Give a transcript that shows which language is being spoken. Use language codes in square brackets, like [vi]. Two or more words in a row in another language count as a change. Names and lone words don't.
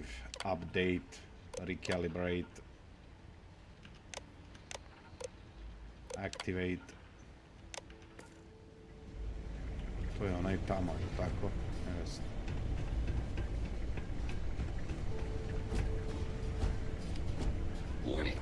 [en] Update. Recalibrate. Activate. [hr] To je onaj tamo, je tako? [en] Yes. Warning.